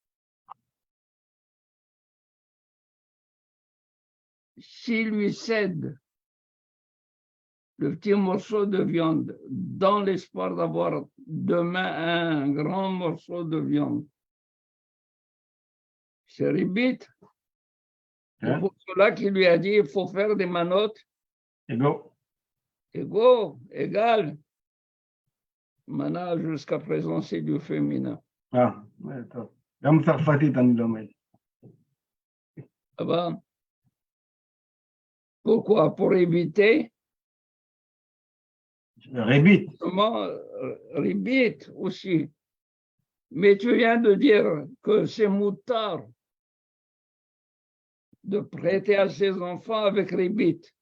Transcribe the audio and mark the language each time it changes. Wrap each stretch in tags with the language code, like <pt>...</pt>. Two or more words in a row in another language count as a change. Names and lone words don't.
<fr>S'il lui cède le petit morceau de viande dans l'espoir d'avoir demain un grand morceau de viande, c'est ribit. C'est pour cela qu'il lui a dit il faut faire des manotes égales. Mana, jusqu'à présent, c'est du féminin. Ah, d'accord.</fr> <he>גם צרפתית אני לומד.</he> <fr>Ça va? Pourquoi? Pour éviter</fr> <he>ריבית.</he> <fr>comment ribit aussi. Mais tu viens de dire que c'est moutard de prêter à ses enfants avec ribit.</fr>